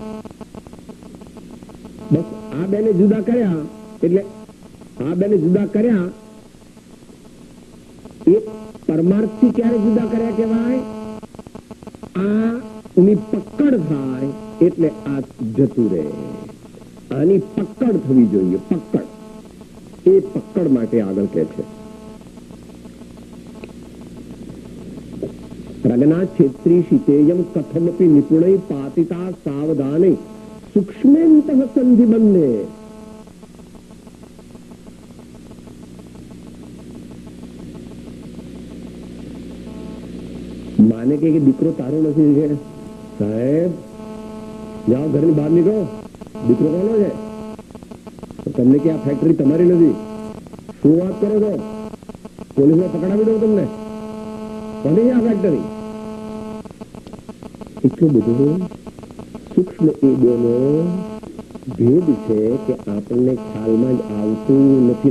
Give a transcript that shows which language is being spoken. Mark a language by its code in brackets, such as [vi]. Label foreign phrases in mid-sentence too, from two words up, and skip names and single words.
[gu] બસ આ બેને જુદા કર્યા એટલે આ બેને જુદા કર્યા એ પરમાર્થથી ક્યારે જુદા કર્યા કહેવાય? આ ની પકડ થાય એટલે આ જતું રહે. આની પકડ થવી જોઈએ, પકડ. એ પકડ માટે આગળ કહે છે [sa] प्रज्ञा क्षेत्री शीतेयम कथमपि निपुणै पातिता सावधाने सूक्ष्मेन्तः संधि बंधे। [hi] माने के [gu] દીકરો તારો નથી છે સાહેબ, જાઓ ઘરની બહાર નીકળો, દીકરો કોનો છે? તમને કે આ ફેક્ટરી તમારી નથી, શું વાત કરો છો? પોલીસમાં પકડાવી દઉં તમને, કોની આ ફેક્ટરી? એટલું બધું સૂક્ષ્મ એ બેનો ભેદ છે કે આપણને ખ્યાલમાં જ આવતું નથી.